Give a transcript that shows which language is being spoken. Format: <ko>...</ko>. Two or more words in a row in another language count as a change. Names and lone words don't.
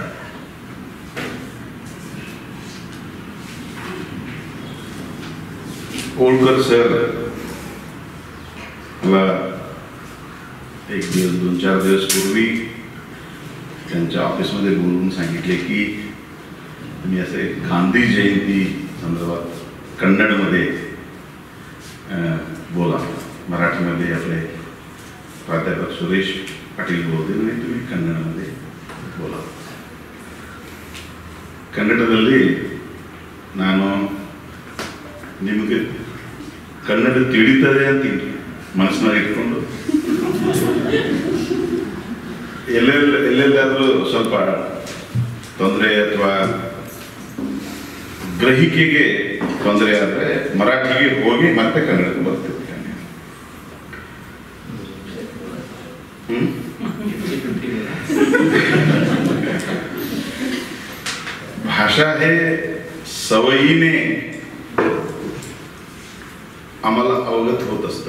<mr>होळकर सर मला एक दिवस 2-4 दिवस पूर्वी त्यांच्या ऑफिसमध्ये बोलवून सांगितले की तुम्ही असे गांधी जयंती संदर्भात कन्नडमध्ये बोला. मराठीमध्ये आपले प्राध्यापक सुरेश पाटील बोलतील आणि तुम्ही कन्नडमध्ये बोला.</mr> <kn>ಕನ್ನಡದಲ್ಲಿ ನಾನು ನಿಮಗೆ ಕನ್ನಡ ತಿಳಿತದೆ ಅಂತ ಮನಸ್ಸಿನಲ್ಲಿ ಇಟ್ಕೊಂಡು ಎಲ್ಲೆಲ್ಲಾದರೂ ಸ್ವಲ್ಪ ತೊಂದರೆ ಅಥವಾ ಗ್ರಹಿಕೆಗೆ ತೊಂದರೆ ಆದರೆ ಮರಾಠಿಗೆ ಹೋಗಿ ಮತ್ತೆ ಕನ್ನಡಕ್ಕೆ ಬರ್ತಿರ್ತೀನಿ.</kn> <mr>भाषा हे सवयीने आम्हाला अवगत होत असते.</mr>